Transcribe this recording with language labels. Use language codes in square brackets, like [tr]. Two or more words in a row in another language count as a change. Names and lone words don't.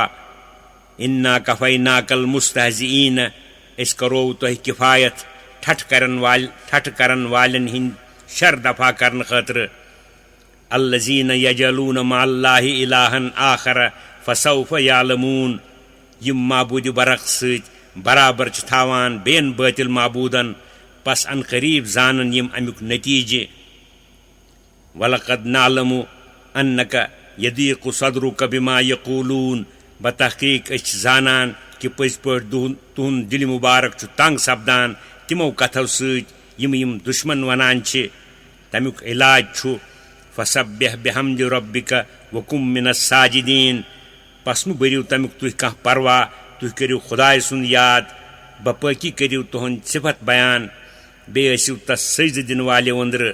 [ar] إنا كفيناك المستهزئين, [ks] इस करो तुह किफायत ठठ करन वालन हिंद शर दफा करन खतर। [ar] الذين يجعلون مع الله إلها آخر فسوف يعلمون, [ks] यम माबूद बरक सत बराबर थावान बेन बातिल माबूदन, पस अन करीब जानन यम अमुक नतीजे। [ar] ولقد نعلم أنك يضيق صدرك بما يقولون, [ks] बतहक़ीक़ अस जानन कि पज पट तुहंद दिल मुबारक तंग सपदान तिमो कथो सत यम यम दुश्मन वनान छे। तमुक इलाज छु [ar] فسبح بحمد ربك وكن من الساجدين, [ks] पस मु बरियो तमुक तुह कह परवा, तुह करियो खुदाय सुन याद, बपकी करियो तुहंद सिफत बयान, बे असिव तस सजद दिन वाले अंदर।